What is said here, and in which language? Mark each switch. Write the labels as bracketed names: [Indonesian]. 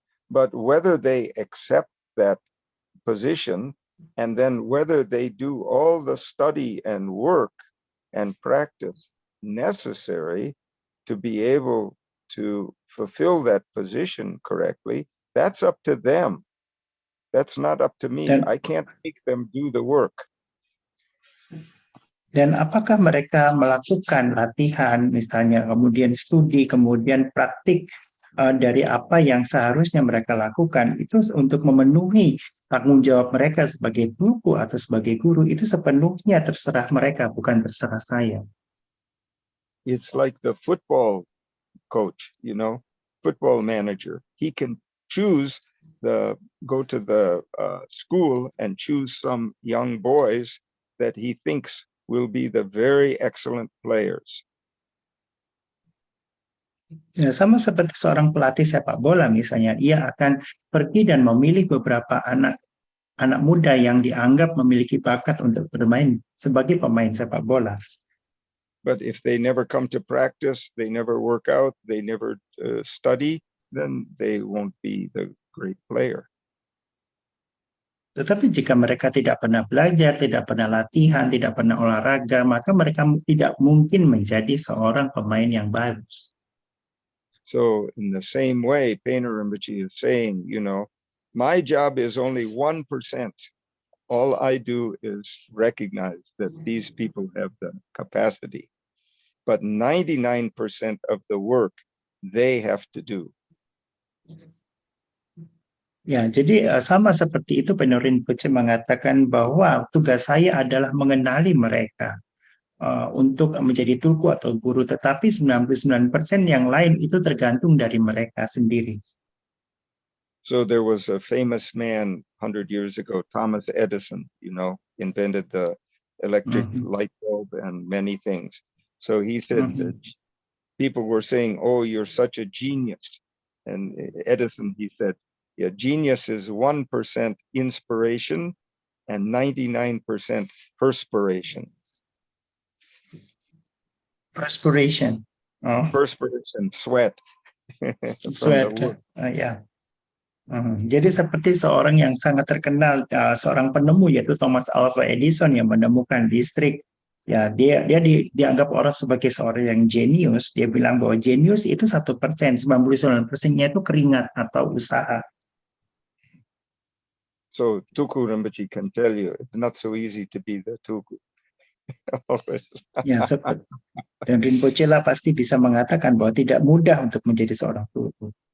[English] But whether they accept that position and then whether they do all the study and work and practice necessary to be able to fulfill that position correctly, that's up to them. That's not up to me. I can't make them do the work. [Indonesian] Dan apakah mereka melakukan latihan, misalnya kemudian studi, kemudian praktik dari apa yang seharusnya mereka lakukan, itu untuk memenuhi tanggung jawab mereka sebagai tulku atau sebagai guru, itu sepenuhnya terserah mereka, bukan terserah saya. [English] It's like the football coach, you know. football manager. He can go to the school and choose some young boys that he thinks will be the very excellent players. [Indonesian] Ya, sama seperti seorang pelatih sepak bola misalnya, ia akan pergi dan memilih beberapa anak muda yang dianggap memiliki bakat untuk bermain sebagai pemain sepak bola. [English] But if they never come to practice, they never work out, they never study, then they won't be the great player. [Indonesian] Tetapi jika mereka tidak pernah belajar, tidak pernah latihan, tidak pernah olahraga, maka mereka tidak mungkin menjadi seorang pemain yang bagus. [English] So in the same way, Painter Rinpoche is saying, my job is only 1%. All I do is recognize that these people have the capacity, but 99% of the work they have to do. [Indonesian] Ya, jadi sama seperti itu Painter Rinpoche mengatakan bahwa tugas saya adalah mengenali mereka untuk menjadi tulku atau guru, tetapi 99% yang lain itu tergantung dari mereka sendiri. [English] So there was a famous man 100 years ago, Thomas Edison, invented the electric light bulb and many things. So he said that people were saying, "Oh, you're such a genius." And Edison, he said, yeah, genius is 1% inspiration and 99% perspiration. Perspiration. Perspiration, sweat. Sweat. Ya. [Indonesian] Jadi seperti seorang yang sangat terkenal, seorang penemu yaitu Thomas Alva Edison yang menemukan listrik. Ya, dia dianggap orang sebagai seorang yang jenius. Dia bilang bahwa jenius itu 1%, 99%-nya itu keringat atau usaha. [English] So Tuku Rinpoche can tell you it's not so easy to be the Tuku. [Indonesian] Ya, seperti dan Rinpoche lah pasti bisa mengatakan bahwa tidak mudah untuk menjadi seorang Tuku.